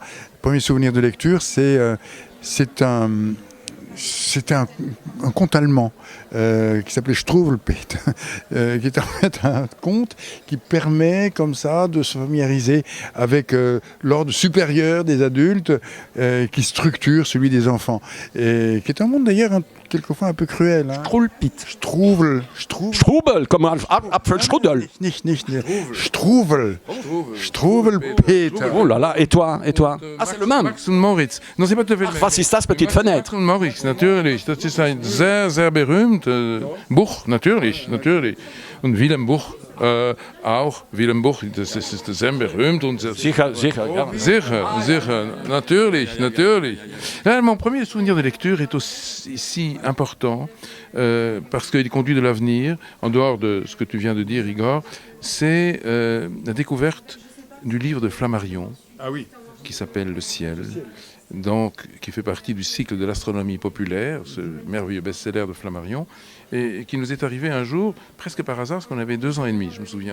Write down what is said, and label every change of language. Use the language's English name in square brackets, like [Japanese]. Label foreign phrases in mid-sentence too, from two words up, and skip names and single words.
[French] Le premier souvenir de lecture, c'était un conte allemand qui s'appelait Struwwelpeter, qui est en fait un conte qui permet comme ça de se familiariser avec l'ordre supérieur des adultes qui structure celui des enfants. Et qui est un monde d'ailleurs quelquefois un peu cruel. Hein. Strubel, comme Apfelstrudel. Struwwelpeter. Oh là là, et toi ? C'est le même. Max und Moritz. Non, c'est pas tout à fait le même. [German] Was ist das, [French] petite fenêtre ? [German] Max und Moritz, natürlich. Das ist ein sehr, sehr berühmt Buch, natürlich. Und Willem Buch Auch Wilhelmsburg, das ist sehr berühmt. Und Sicher, ja. Sicher, natürlich. [French] Là, mon premier souvenir de lecture est aussi important parce qu'il conduit de l'avenir, en dehors de ce que tu viens de dire, Igor, c'est la découverte du livre de Flammarion, qui s'appelle Le Ciel, donc, qui fait partie du cycle de l'astronomie populaire, ce merveilleux best-seller de Flammarion, et qui nous est arrivé un jour, presque par hasard, parce qu'on avait 2 ans et demi, je me souviens.